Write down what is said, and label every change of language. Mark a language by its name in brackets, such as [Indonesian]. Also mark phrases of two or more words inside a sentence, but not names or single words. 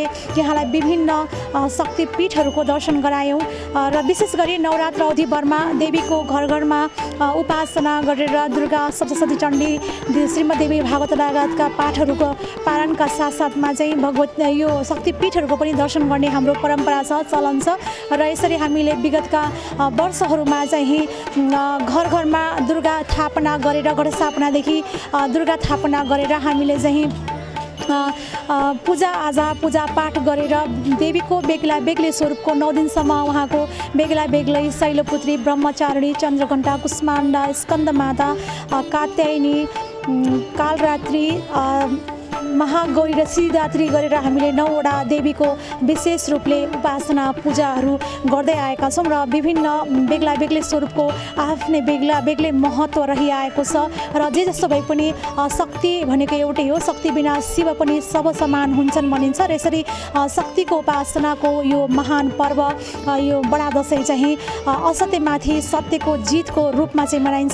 [Nepali] यहाँलाई विभिन्न शक्तिपीठहरूको दर्शन गरायौँ र विशेष गरी नवरात्र अवधिभरमा देवीको घर घरमा उपासना गरेर दुर्गा सप्तशती चण्डी श्रीमद्देवी भागवत लगायतका पाठहरूको पारणका साथसाथमा चाहिँ भगवत यो शक्तिपीठहरूको पनि दर्शन गर्ने हाम्रो परम्परा छ चलन छ र यसरी हामीले विगतका वर्षहरूमा चाहिँ घर घरमा दुर्गा थापना गरेर घटस्थापनादेखि दुर्गा थापना गरेर हामीले चाहिँ पूजाआजा पूजापाठ गरेर देवीको बेग्ला बेग्लै स्वरूपको 9 दिनसम्म उहाँको बेग्ला बेग्लै शैलपुत्री ब्रह्मचारिणी चन्द्रघण्टा कुष्माण्डा स्कन्दमाता कात्यायनी कालरात्रि महागौरी र सिद्धिदात्री गरेर हामीले 9वटा देवीको विशेष रूपले उपासना पूजाहरू गर्दै आएका छौँ र विभिन्न बेग्ला बेग्लै स्वरूपको आफ्नै बेग्ला बेग्लै महत्त्व रहिआएको छ र जे जस्तो भए पनि शक्ति भनेको एउटै हो शक्ति बिना शिव पनि सब समान हुन्छन् भनिन्छ र यसरी शक्तिको उपासनाको यो महान पर्व यो बडा दशैं चाहिँ असत्यमाथि सत्यको जितको रूपमा चाहिँ मनाइन्छ